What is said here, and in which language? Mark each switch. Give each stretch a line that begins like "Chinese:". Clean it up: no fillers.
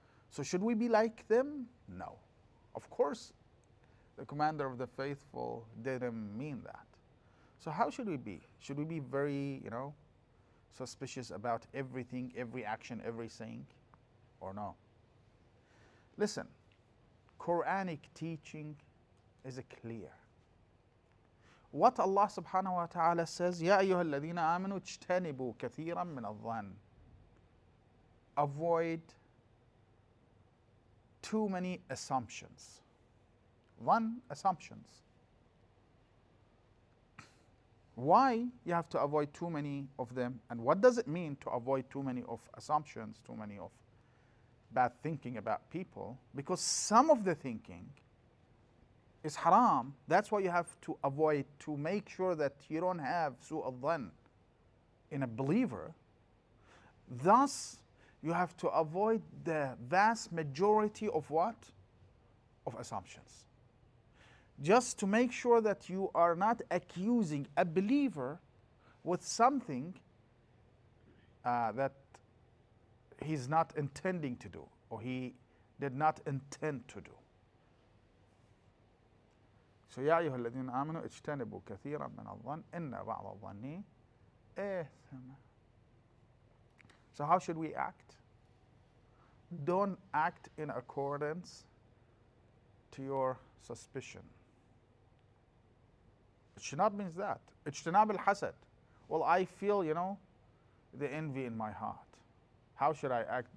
English: So should we be like them? No. Of course, the commander of the faithful didn't mean that. So how should we be? Should we be very, suspicious about everything, every action, every saying, or no? Listen, Quranic teaching is clear. What Allah subhanahu wa ta'ala says,
Arabic: يا أيها الذين آمنوا اجتنبوا كثيرا من الظن.
English: Avoid too many assumptions. One, assumptions. Why you have to avoid too many of them, and what does it mean to avoid too many of assumptions, too many of bad thinking about people? Because some of the thinking is haram. That's why you have to avoid, to make sure that you don't have su'u al-dhan in a believer. Thus, you have to avoid the vast majority of what? Of assumptions. Just to make sure that you are not accusing a believer with something that he's not intending to do, or he did not intend to do.
Arabic: So يا أيها الذين آمنوا اجتنبوا كثيرا من الظن إن بعض الظن إثم.
English: So how should we act? Don't act in accordance to your suspicion. Ijtinab means that. Ijtinab al-hasad. Well, I feel, the envy in my heart. How should I act?